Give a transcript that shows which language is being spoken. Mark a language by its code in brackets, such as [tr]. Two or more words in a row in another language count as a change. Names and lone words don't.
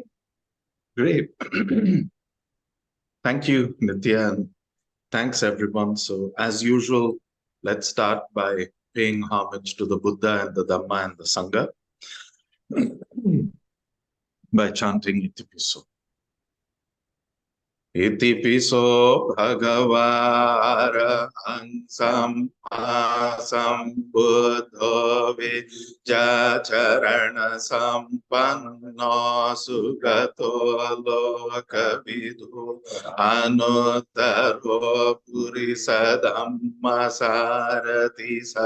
[en] Great. Thank you, Nitya, and thanks everyone. So as usual, let's start by paying homage to the Buddha and the Dhamma and the Sangha by chanting Itipiso. [pi] Itipiso Bhagavara Sambuddho Vijacharana Sampanno Sugato Lokavidhu Anuttaro Purisadhamma Sarati